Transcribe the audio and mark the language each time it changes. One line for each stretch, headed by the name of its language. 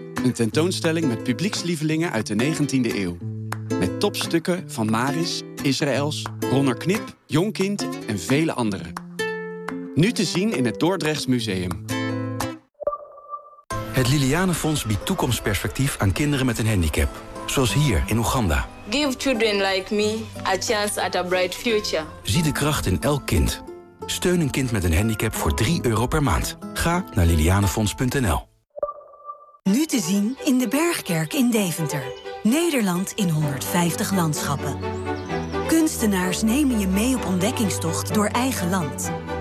Dutch: Een tentoonstelling met publiekslievelingen uit de 19e eeuw. Met topstukken van Maris, Israëls, Ronner Knip, Jongkind en vele anderen. Nu te zien in het Dordrechts Museum. Het Liliane Fonds biedt toekomstperspectief aan kinderen met een handicap. Zoals hier in Oeganda.
English: Give children like me a chance at a bright future.
Dutch: Zie de kracht in elk kind. Steun een kind met een handicap voor €3 per maand. Ga naar lilianefonds.nl. Nu te zien in de Bergkerk in Deventer. Nederland in 150 landschappen. Kunstenaars nemen je mee op ontdekkingstocht door eigen land.